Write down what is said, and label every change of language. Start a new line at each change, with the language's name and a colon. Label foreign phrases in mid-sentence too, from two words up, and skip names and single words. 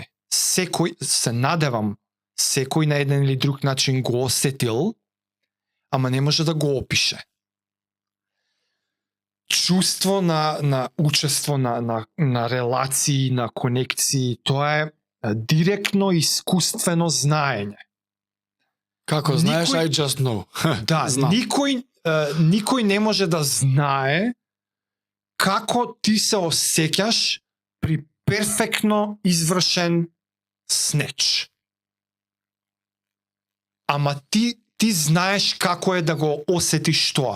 Macedonian: Секој, се надевам, секој на еден или друг начин го осетил, ама не може да го опише. Чувство на учество, на релации, на конекции, тоа е директно искуствено знаење. Како знаеш, Никој-
English: I just know.
Macedonian: Да, Знам. никој не може да знае како ти се осеќаш при перфектно извршен снеч. Ама ти знаеш како е да го осетиш тоа.